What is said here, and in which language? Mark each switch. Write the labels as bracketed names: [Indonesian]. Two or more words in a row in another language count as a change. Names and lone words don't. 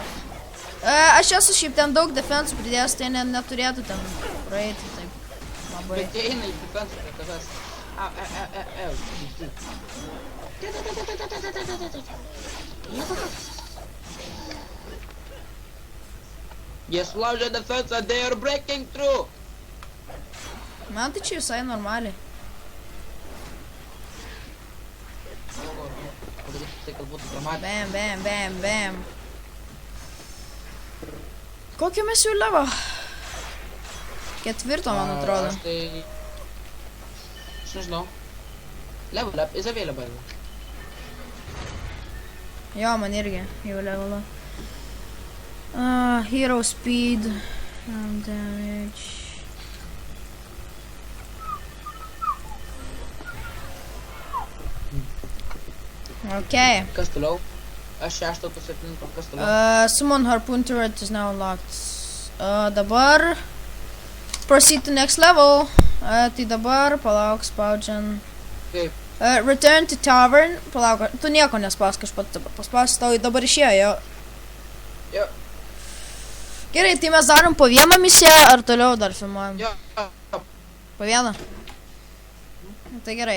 [Lithuanian] Aš esu šiaip ten daug defensų pridėjęs, tai neturėtų ten praeiti taip. Labai. Bet jie eina į defensą prie tavęs. Jie sulaužė defensą, [English] they are breaking through. [Lithuanian] Man tai čia visai normaliai. Tai kad būtų dramatiška. Bam, bam, bam, bam. Kokio mes jau levo? 4, man atrodo. Aš tai... Aš nežinau. [English] Level up is available. [Lithuanian] Jo, man irgi jau [English] level up. Hero speed. Damage. Okay. [Lithuanian] Kas toliau? Aš 6, tu 7, kas toliau? [English] Summon harpoon turret is now unlocked. Dabar proceed to next level. [Lithuanian] Tai dabar palauk, spaudžiant. Kaip? [English] Return to tavern. [Lithuanian] Palauk, tu nieko nespausk, aš pat paspausiu, tau dabar išėjo, jo. Jo. Gerai, tai mes darom po vieną misiją, ar toliau dar filmuojam? Jo. Po vieną? Tai gerai.